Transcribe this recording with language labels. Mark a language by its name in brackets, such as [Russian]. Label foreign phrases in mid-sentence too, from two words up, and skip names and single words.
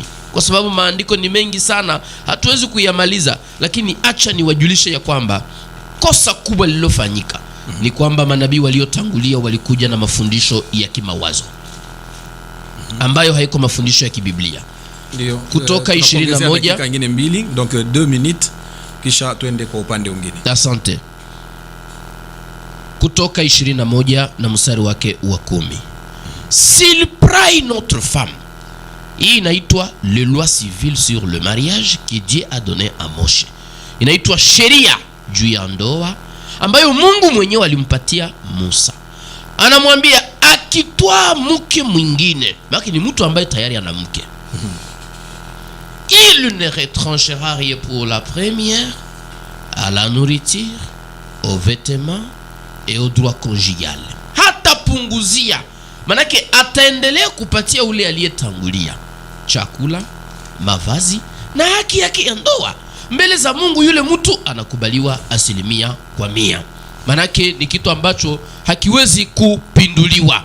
[Swahili] Kwa sababu maandiko ni mengi sana, hatuwezi kuyamaliza, lakini acha niwajulishe ya kwamba kosa kubwa lililofanyika ni kwamba manabii waliotangulia walikuja na mafundisho ya kimawazo ambayo haiko mafundisho ya kibiblia. Ndio. Kutoka 21 dakika nyingine mbili, [French] donc 2 minutes, [Swahili] kisha tuende kwa upande mwingine. Asante. Kutoka 21 na mstari wake wa 10. [French] S'il prie notre femme. [Swahili] Hii inaitwa [French] le loi civile sur le mariage que Dieu a donné à Moshe. [Swahili] Inaitwa sheria juu ya ndoa ambayo Mungu mwenyewe alimpatia Musa. Anamwambia akitwaa mke mwingine, baki ni mtu ambaye tayari ana mke. [French] Il ne retranchera rien pour la première, à la nourriture, aux vêtements et au droit conjugal. [Swahili] Hata punguzia, manake ataendelea kupatia ule aliyetangulia chakula, mavazi na haki yake ya ndoa. Mbele za Mungu yule mtu anakubaliwa 100%. Manake ni kitu ambacho hakiwezi kupinduliwa.